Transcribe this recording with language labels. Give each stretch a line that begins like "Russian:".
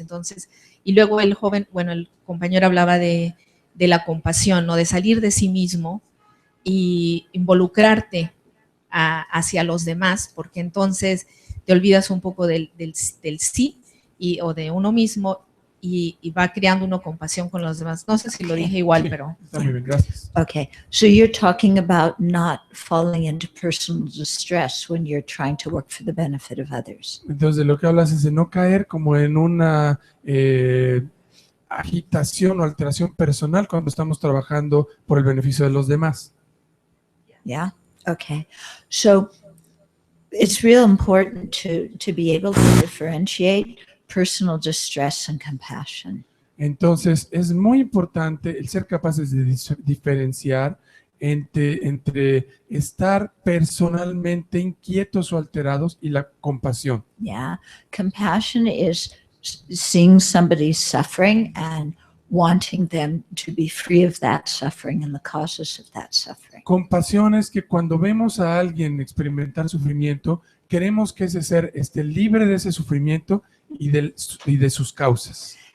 Spanish: Entonces, y luego el joven, bueno, el compañero hablaba de la compasión, ¿no? De salir de sí mismo y involucrarte hacia los demás, porque entonces te olvidas un poco del sí o de uno mismo y va creando una compasión con los demás. No sé si lo dije igual, Sí, pero... está muy bien, gracias.
English: Okay, so you're talking about not falling into personal distress when you're trying to work for the benefit of others.
Spanish: Entonces, de lo que hablas es de no caer como en una agitación o alteración personal cuando estamos trabajando por el beneficio de los demás.
English: Yeah. Okay. So it's real important to be able to differentiate personal distress and compassion.
Spanish: Entonces, es muy importante el ser capaces de diferenciar entre estar personalmente inquietos o alterados y la compasión.
English: Yeah. Compassion is seeing somebody suffering and wanting them to be free of that suffering and the causes of that suffering.
Spanish: Compasión es que cuando vemos a alguien experimentar sufrimiento, queremos que ese ser esté libre de ese sufrimiento y de sus causas.